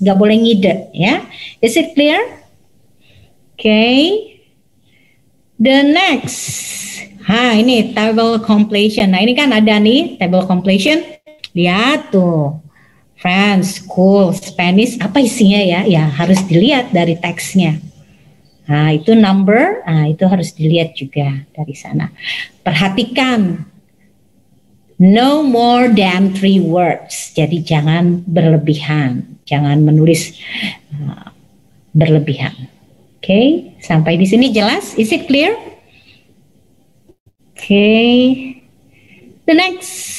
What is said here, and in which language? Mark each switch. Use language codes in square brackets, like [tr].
[id] Nggak boleh ngide ya. [en] Is it clear? Okay. The next. [id] Ini table completion. Nah ini kan ada nih table completion. Lihat tuh. French, school, Spanish, apa isinya ya? Ya harus dilihat dari teksnya. Nah itu number, itu harus dilihat juga dari sana. Perhatikan, no more than 3 words. Jadi jangan berlebihan, jangan menulis berlebihan. Oke, sampai di sini jelas? [en] Is it clear? [id] Oke. [en] The next.